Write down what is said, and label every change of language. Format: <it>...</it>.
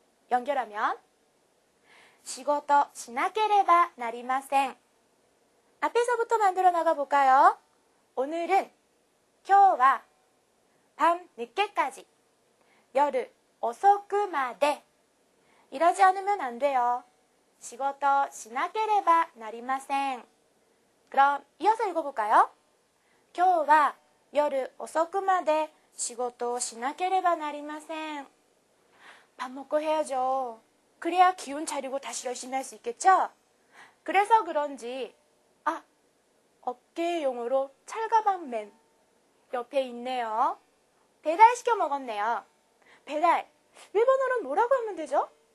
<ko>연결하면</ko> <ja>仕事しなければなりません.</ja> <ko>앞에서부터 만들어 나가 볼까요? 오늘은 今日は 밤 늦게까지</ko> <ja>夜遅くまで</ja> <ko>일하지 않으면 안 돼요.</ko> <ja>仕事しなければなりません.</ja> <ko>그럼 이어서 읽어볼까요?</ko> <ja>今日は夜遅くまで仕事をしなければなりません.</ja> <ko>밥 먹고 해야죠. 그래야 기운 차리고 다시 열심히 할 수 있겠죠? 그래서 그런지 어깨용으로 찰가방맨 옆에 있네요. 배달시켜 먹었네요. 배달, 일본어로는 뭐라고 하면 되죠?</ko>